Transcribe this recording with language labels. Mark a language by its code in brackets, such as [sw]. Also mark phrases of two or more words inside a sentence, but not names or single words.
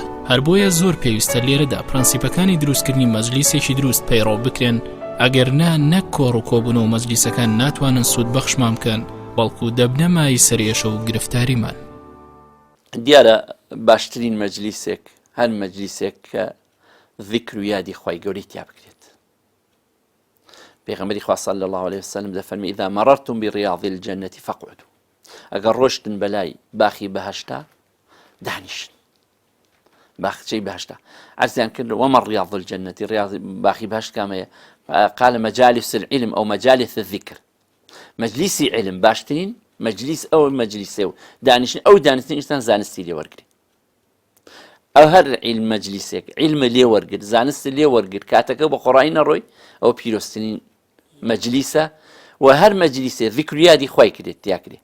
[ckb] هەر بۆیە زۆر پێویستە لێرەدا پرەنسیپەکانی دروستکردنی مەجلیسێکی دروست پەیڕۆ بکرێن ئەگەرنا نەک کۆڕ و کۆبوونەوە مەجلیسەکان ناتوانن سوود بەخشمان بکەن بەڵکو دەبنە مای سەرێشە و گرفتاریمان. دیارە باشترین مەجلیسێک هەر مەجلیسێک کە ذیکر و یادی خوای گەورەی تیا بکرێت. پێغەمبەری خوا [ar] صلی الله عليه وسلم [ckb] دەفەرمی [ar] إذا مررتم برياض الجنة فاقعدوا. [ckb] ئەگەر ڕۆشتن بەلای باخی بەهەشتا دانیشن. باخچەی بەهەشتا عرضیان کرد [ar] وما رياض الجنة رياض [ckb] باخی بەهەشت کامەیە؟ [ar] قال مجالس العلم أو مجالس الذكر. [ckb] مجلیسی علم باشترین مجلیس ئەو مەجلیسێ و دانیشتن ئەو دانیشتن ئینسان زانستی لێ وەرگری. ئەو هەر علم مەجلیسێک علمە لێ وەرگرت زانست لێ وەرگرت کاتەکە بە قوڕایی نەڕۆی ئەو پیرۆستترین مەجلیسە و هەر مەجلیسێ ذیکر و یادی خوای کرێت تیا کرێت.